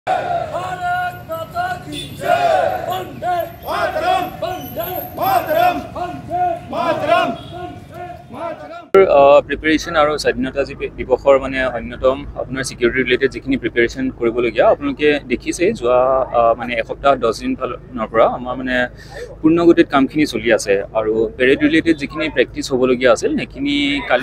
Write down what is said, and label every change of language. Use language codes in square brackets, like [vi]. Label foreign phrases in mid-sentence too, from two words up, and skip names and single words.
[hi] भारत माता की जय। वंदे मातरम, वंदे मातरम, वंदे मातरम, वंदे मातरम। [as] প্ৰিপেৰেশ্যন আৰু স্বাধীনতা দিৱসৰ মানে অন্যতম আপোনাৰ [en] security related [as] যিখিনি প্ৰিপেৰেশ্যন কৰিবলগীয়া আপোনালোকে দেখিছে যোৱা মানে এসপ্তাহ 10 দিনৰ পৰা আমাৰ মানে পূৰ্ণগতিত কামখিনি চলি আছে আৰু [en] parade related [as] যিখিনি প্ৰেক্টিছ হ'বলগীয়া আছিল সেইখিনি কালি